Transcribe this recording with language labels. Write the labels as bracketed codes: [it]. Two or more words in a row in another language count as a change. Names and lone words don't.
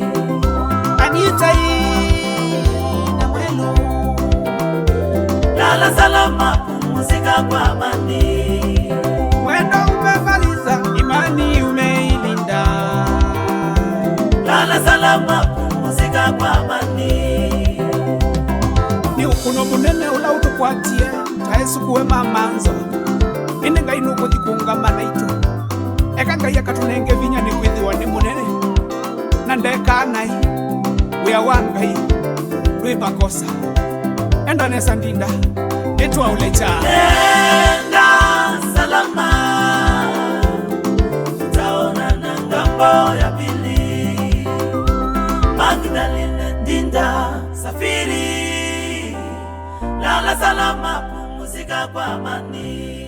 [sw] Anita na Mwelu, lala salama, pumzika kwa amani. mwendo umemaliza, imani umeilinda. Lala salama, pumzika kwa amani. [kam] Ni ukuno munene ula utukwatie taesu kuwe mamanzo ine ngai nuko thikungama naitu eka ngai akatunenge vinya ni kwithiwa ni munene na ndeka nai wia wa ngai rwi makosa enda nesa ndinda itwa ulecha [sw] Nenda salama, tutaonana ngambo ya pili. Magdalene Ndinda safiri, lala salama, pumzika kwa amani.